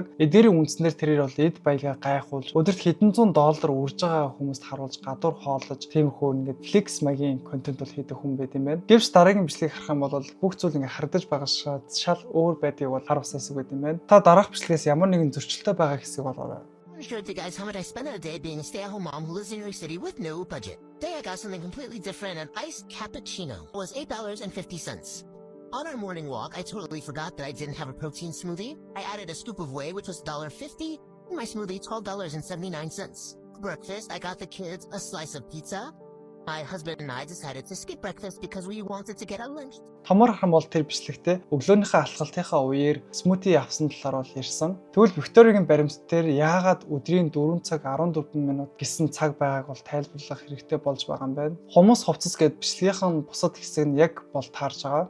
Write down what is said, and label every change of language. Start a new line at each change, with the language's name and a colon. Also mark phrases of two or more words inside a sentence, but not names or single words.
Mongolian: Эдгээрийн үндснээр тэрээр бол эд баялгаа гайхуулж өдөрт хэдэн зуун доллар урж байгаа хүмүүст харуулж гадуур хооллож тиймэрхүү ингээд флекс магийн контент бол хийдэг хүн байт юм байна. Гэвч дараагийн бичлэгийг харах юм бол бүх зүйл ингээд хардаж байгаа шал өөр байдгийг бол харуулсан хэсэг байт юм байна. Та дараах бичлэгээс ямар нэгэн зөрчилтэй байгаа хэсэг болоорой.
English: I'm sure you guys how much I spent a day being a stay-at-home mom who lives in New York City with no budget. Today I got something completely different. An iced cappuccino was $8.50. On our morning walk, I totally forgot that I didn't have a protein smoothie. I added a scoop of whey, which was $1.50, and my smoothie $12.79. For breakfast, I got the kids a slice of pizza. My husband and I decided to skip breakfast because we wanted to get our lunch.
Mongolian: Томор хам бол тэр бичлэгтээ өглөөнийхөө алхалтынхаа үеэр смути авсан талаар бол ярьсан. Тэгвэл Викторигийн баримт дээр яагаад өдрийн 4 цаг 14 минут гэсэн цаг байгааг бол тайлбарлах хэрэгтэй болж байгаа юм байна. Хумус хувцас гээд бичлэгийнхэн бусад хэсэг нь яг бол таарж байгаа.